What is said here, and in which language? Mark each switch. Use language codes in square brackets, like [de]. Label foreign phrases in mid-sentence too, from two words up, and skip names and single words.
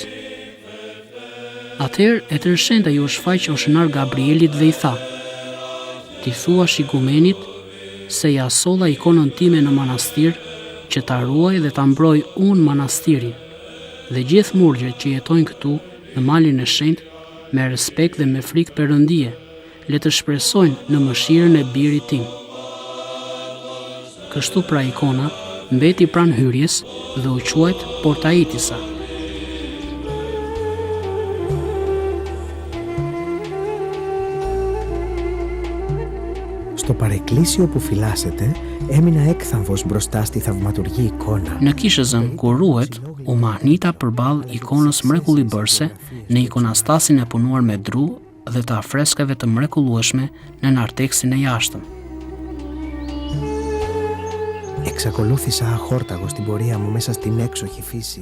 [sq] Atëherë e tërshenjta ju shfaq oshenar Gabrielit dhe i tha: "Ti thuash igumenit se ja solla ikonën time në manastir, që ta ruaj dhe ta mbroj unë manastirin, dhe gjithë murgjet që jetojnë këtu në malin e shenjtë me respekt dhe me frikë Perëndie, le të shpresojnë në mëshirën e birit tim." Kështu pra ikona mbeti pranë hyrjes dhe u quajt Portaitisa. [el] Στο παρεκκλήσιο που φυλάσσεται έμεινα έκθαμβος μπροστά στη θαυματουργή εικόνα. [sq] Në kishëzën ku ruhet, u mahnita përballë ikonës mrekullibërse në ikonastasin e punuar me dru dhe të afreskave të mrekullueshme në narteksin e jashtëm. [el] Εξακολούθησα αχόρταγο στην πορεία μου μέσα στην έξοχη φύση.